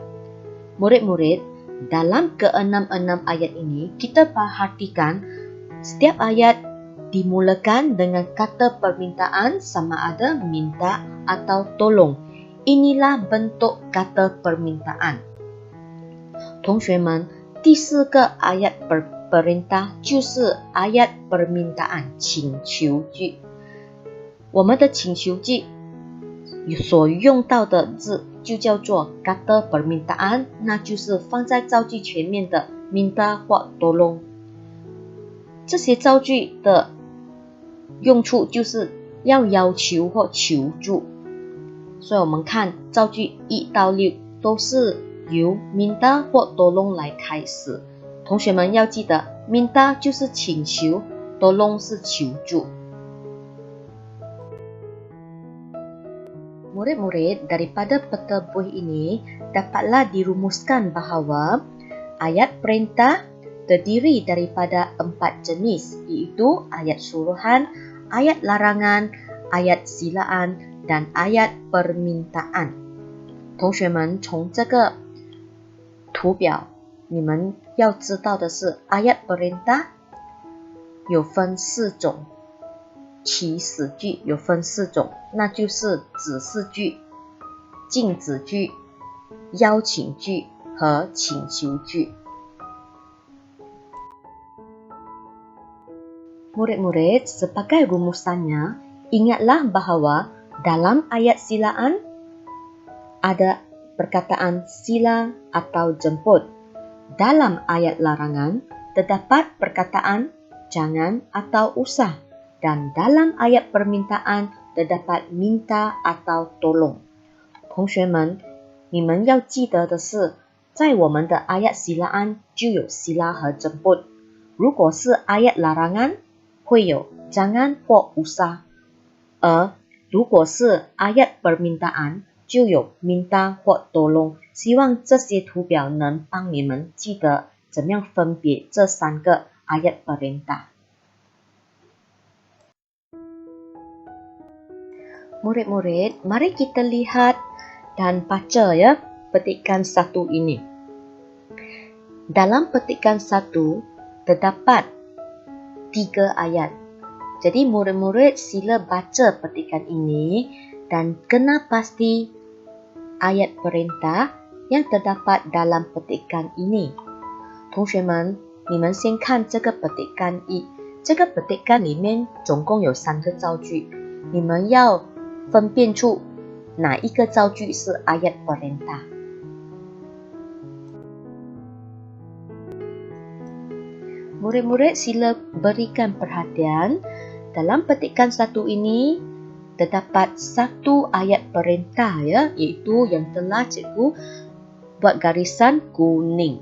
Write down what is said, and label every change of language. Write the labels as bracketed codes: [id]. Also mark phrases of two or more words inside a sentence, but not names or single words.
[ms] Murid-murid, dalam ke-6 ayat ini, kita perhatikan setiap ayat dimulakan dengan kata permintaan sama ada minta atau tolong. Inilah bentuk kata permintaan. [zh] 同学们，第4个 [ms] ayat perintah [zh] 就是 [ms] ayat permintaan [zh] 请求句。我们的请求句所用到的字就叫做 [ms] kata permintaan， [zh] 那就是放在造句前面的 minta 或 tolong。这些造句的用处就是要要求或求助。所以我们看造句1到6都是由 minta 或 tolong 来开始。同学们要记得 minta 就是请求， tolong 是求助。 [ms] Murid-murid, daripada peta buih ini dapatlah dirumuskan bahawa ayat perintah terdiri daripada 4 jenis, iaitu ayat suruhan, ayat larangan, ayat silaan dan ayat permintaan。 [zh] 同学们，从这个图表，你们要知道的是 [ms] ayat perintah [zh] 有分4种，祈使句有分4种，那就是指示句、禁止句、邀请句和请求句。 [ms] Murid-murid, sebagai rumusannya, ingatlah bahawa Dalam ayat silaan ada perkataan sila atau jemput. Dalam ayat larangan terdapat perkataan jangan atau usah. Dan dalam ayat permintaan terdapat minta atau tolong. [zh] 同学们，你们要记得的是，在我们的 [ms] ayat silaan [zh] 就有 sila 和 jemput。如果是 [ms] ayat larangan [zh] 会有 jangan 或 usah， 而如果是 [ms] ayat permintaan [zh] 就有 minta 或 tolong。希望这些图表能帮你们记得怎么样分别这3个 [ms] ayat perintah。 Murid-murid, mari kita lihat dan baca ya petikan 1 ini. Dalam petikan 1 terdapat 3 ayat. Jadi murid-murid sila baca petikan ini dan kena pasti ayat perintah yang terdapat dalam petikan ini. [zh] 同学们，你们先看这个 petikan 1。这个 petikan 里面总共有3个造句，你们要分辨出哪一个造句是 [ms] ayat perintah。 Murid-murid sila berikan perhatian. Dalam petikan 1 ini terdapat 1 ayat perintah ya, iaitu yang telah cikgu buat garisan kuning.